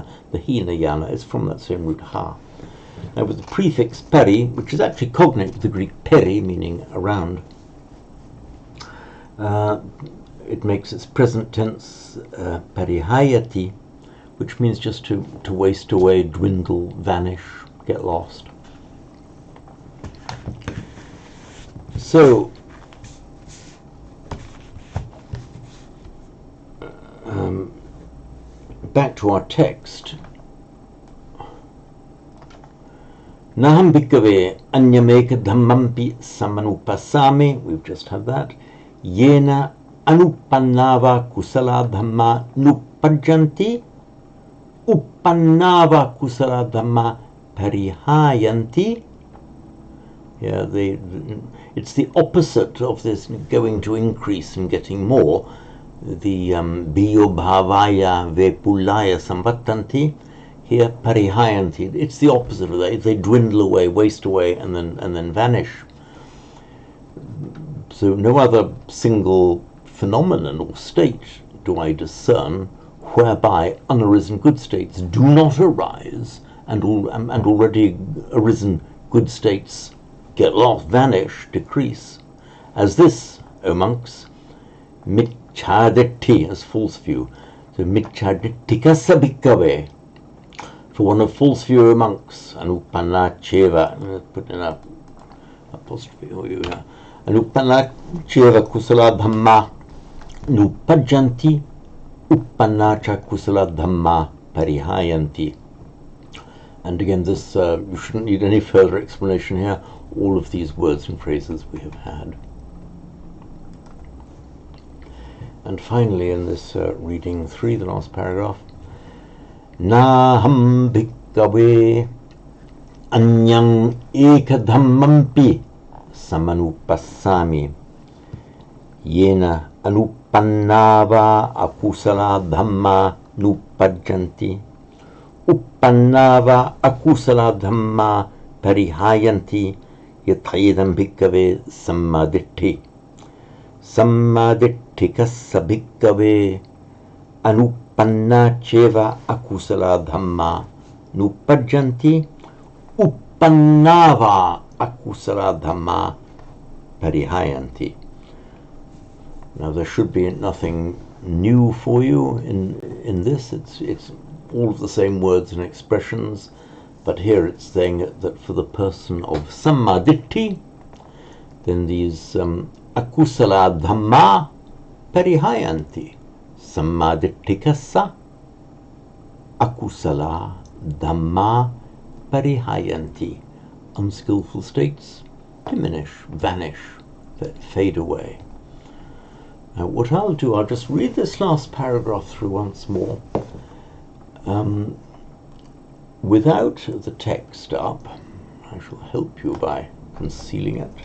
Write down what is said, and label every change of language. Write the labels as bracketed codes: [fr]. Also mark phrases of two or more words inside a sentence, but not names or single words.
[en] The Hinayana is from that same root ha. Now with the prefix peri, which is actually cognate with the Greek peri, meaning around, it makes its present tense perihayati, which means just to waste away, dwindle, vanish, get lost. So back to our text. [pi] Naham bhikkhave anyameka dhammampi samanupasami. [en] We've just had that. [pi] Yena anupannava kusala dhamma nupajjanti uppannava kusala dhamma parihayanti. [en] Yeah, it's the opposite of this going to increase and getting more. [pi] The biyo bhavaya vepulaya samvattanti. Here parihayanti. [en] It's the opposite of that. They dwindle away, waste away, and then vanish. So no other single phenomenon or state do I discern whereby unarisen good states do not arise, and already arisen good states get lost, vanish, decrease, as this, O monks, mitchaditti, as false view. [pi] So mitchadittikassa bhikkhave, [en] for one of false view, O monks, [pi] anupanna cheva, [en] put in a apostrophe for you here, [pi] anupanna cheva kusala dhamma nupajjanti uppanna cha kusala dhamma parihayanti. [en] And again, this you shouldn't need any further explanation here. All of these words and phrases we have had. And finally, in this reading 3, the last paragraph, [pi] Naham bhikkhave anyang ekadhammampi samanupassami yena anupannava akusala dhamma nupajjanti uppannava akusala dhamma parihayanti yathayedam bhikkhave sammaditthi sammaditthikassa bhikkhave anupanna cheva akusala dhamma nupajjanti uppannava akusala dhamma parihayanti. [en] Now there should be nothing new for you in this. It's all of the same words and expressions, but here it's saying that for the person of sammaditthi, then these [pi] akusala dhamma parihayanti. Sammaditthikassa akusala dhamma parihayanti. [en] Unskillful states diminish, vanish, fade away. Now what I'll do, I'll just read this last paragraph through once more without the text up. I shall help you by concealing it.